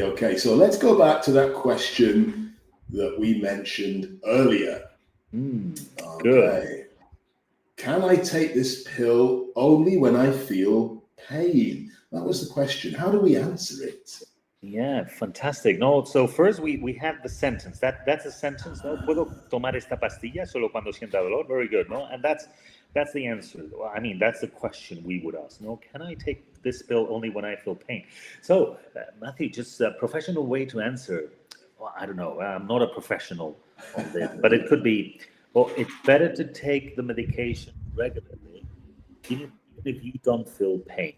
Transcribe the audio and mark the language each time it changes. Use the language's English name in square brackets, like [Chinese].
[English] Okay, so let's go back to that question that we mentioned earlier. Good. Can I take this pill only when I feel pain? That was the question. How do we answer it? Yeah, fantastic. No, so first we have the sentence. That's a sentence. [Spanish] No, puedo tomar esta pastilla solo cuando sienta dolor. [English] Very good. No, and that's the answer. Well, I mean, that's the question we would ask. No, can I take this pill only when I feel pain? So, Matthew, just a professional way to answer. Well, I don't know. I'm not a professional on this, but it could be. Well, it's better to take the medication regularly, even if you don't feel pain.